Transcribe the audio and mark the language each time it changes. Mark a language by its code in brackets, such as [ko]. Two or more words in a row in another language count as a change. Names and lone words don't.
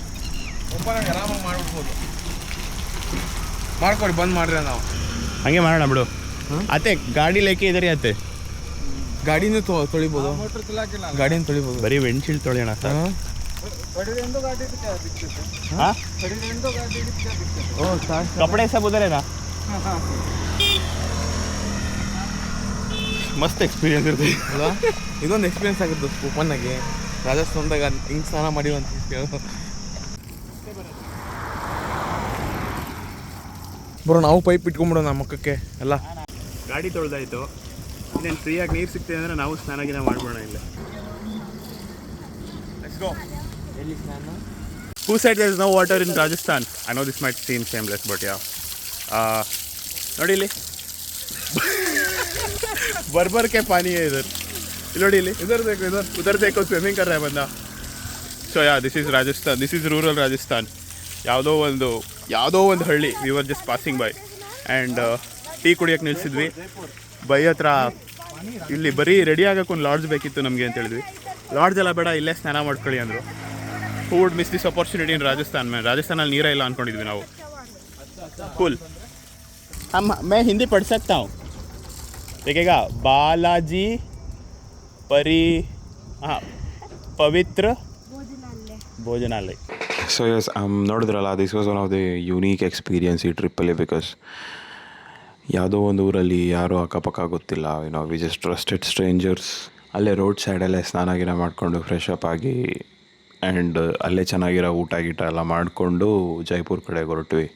[kn] ಆರಾಮಾಗಿ ಮಾಡ್ಬಿಡ್ಬೋದು. ಮಾಡ್ಕೊಡಿ, ಬಂದ್ ಮಾಡ್ರಿ. ನಾವು ಹಂಗೆ ಮಾಡೋಣ ಬಿಡು. ಅತ್ತೆ ಗಾಡಿ ಲೇಕೆ ಇದರಿ ಅತ್ತೆ. ಗಾಡಿನೂ ತೊಳಿಬೋದು, ಗಾಡಿನ ತೊಳಿಬೋದು. ಬರೀ ವಿಂಡ್ಶೀಲ್ಡ್ ತೊಳೆಯೋಣ ಸರ್. [hi] कपड़े सब उधर है ना. [kn] ಮಸ್ತ್ ಎಕ್ಸ್ಪೀರಿಯನ್ಸ್ ಇರ್ತದೆ. ಇದೊಂದು ಎಕ್ಸ್ಪೀರಿಯನ್ಸ್ ಆಗಿದ್ದು ಓಪನ್ನಾಗಿ ರಾಜಸ್ಥಾನದಾಗ ಹಿಂಗೆ ಸ್ನಾನ ಮಾಡಿವಂತ. ಬರೋ ನಾವು ಪೈಪ್ ಇಟ್ಕೊಂಡ್ಬಿಡೋಣ ಮಕ್ಕಕ್ಕೆ ಎಲ್ಲ. ಗಾಡಿ ತೊಳೆದಾಯ್ತು. ಇನ್ನೇನು ಫ್ರೀಯಾಗಿ ನೀರು ಸಿಗ್ತದೆ ಅಂದರೆ ನಾವು ಸ್ನಾನ ಮಾಡ್ಬೋಣ ಇಲ್ಲ. [en] let's go. [kn] ಎಲ್ಲಿ ಸ್ನಾನ? [en] Who said there is no water in Rajasthan? I know this might seem shameless, but yeah. [kn] ನೋಡಿ ಇಲ್ಲಿ [hi] ಬರ್ಬರ್ के पानी है इधर. [kn] ಇಲ್ಲಿ ನೋಡಿ, ಇಲ್ಲಿ [hi] उधर देखो स्विमिंग कर रहा है बंदा. [en] So yeah, this is Rajasthan. This is rural Rajasthan. [kn] ಯಾವುದೋ ಒಂದು ಹಳ್ಳಿ. [en] we were just passing by and [kn] ಟೀ ಕುಡಿಯೋಕ್ಕೆ ನಿಲ್ಸಿದ್ವಿ. ಬೈ ಹತ್ರ ಇಲ್ಲಿ ಬರೀ ರೆಡಿ ಆಗೋಕ್ಕೆ ಒಂದು ಲಾಡ್ಜ್ ಬೇಕಿತ್ತು ನಮಗೆ ಅಂತ ಹೇಳಿದ್ವಿ. ಲಾಡ್ಜ್ ಎಲ್ಲ ಬೇಡ, ಇಲ್ಲೇ ಸ್ನಾನ ಮಾಡ್ಕೊಳ್ಳಿ ಅಂದರು. [en] who would miss this opportunity in Rajasthan man. [kn] ರಾಜಸ್ಥಾನಲ್ಲಿ ನೀರೇ ಇಲ್ಲ ಅಂದ್ಕೊಂಡಿದ್ವಿ ನಾವು. ಕೂಲ್. [hi] मैं हिंदी पढ़ सकता हूँ. देखिएगा बालाजी परी हाँ ಪವಿತ್ರ ಭೋಜನಾಲಯ. [en] so as ನೋಡಿದ್ರಲ್ಲ, this was one of the unique experience [kn] ಈ ಟ್ರಿಪ್ಪಲ್ಲಿ. ಬಿಕಾಸ್ ಯಾವುದೋ ಒಂದು ಊರಲ್ಲಿ ಯಾರೂ ಅಕ್ಕಪಕ್ಕ ಗೊತ್ತಿಲ್ಲ, [en] we just trusted strangers. [kn] ಅಲ್ಲೇ ರೋಡ್ ಸೈಡಲ್ಲೇ ಸ್ನಾನ ಗಿನ ಮಾಡಿಕೊಂಡು [en] fresh up [kn] ಆಗಿ ಆ್ಯಂಡ್ ಅಲ್ಲೇ ಚೆನ್ನಾಗಿರೋ ಊಟ ಗೀಟ ಎಲ್ಲ ಮಾಡಿಕೊಂಡು ಜೈಪುರ್ ಕಡೆಗೆ ಹೊರಟ್ವಿ.